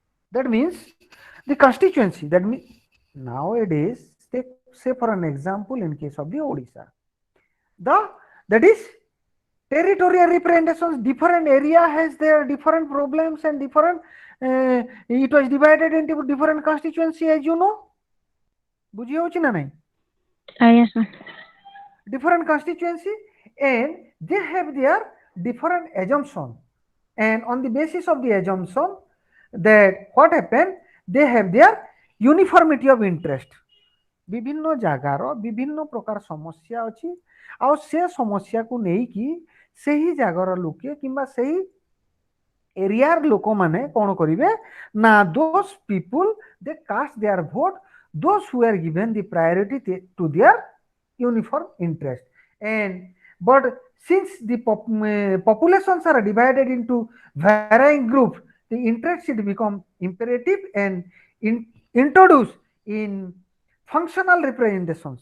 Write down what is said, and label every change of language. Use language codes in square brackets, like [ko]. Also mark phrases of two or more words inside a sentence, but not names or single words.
[en] That means the constituency. That means nowadays, say for an example, in case of the Odisha, the that is territorial representations. Different area has their different problems and different. It was divided into different constituency, as you know. [or] ବୁଝି ହଉଛି ନା ନାଇଁ? ଆଜ୍ଞା ସାର୍। [en] Different constituency, and they have their different assumption, and on the basis of the assumption, that what happened, they have their uniformity of interest. [or] ବିଭିନ୍ନ ଜାଗାର ବିଭିନ୍ନ ପ୍ରକାର ସମସ୍ୟା ଅଛି, ଆଉ ସେ ସମସ୍ୟାକୁ ନେଇକି ସେହି ଜାଗାର ଲୋକେ କିମ୍ବା ସେହି ଏରିଆର ଲୋକମାନେ କ'ଣ କରିବେ ନା [en] those people they cast their vote, those who are given the priority to their uniform interest. And but since the populations are divided into varying groups, the interest should become imperative and introduced in functional representations.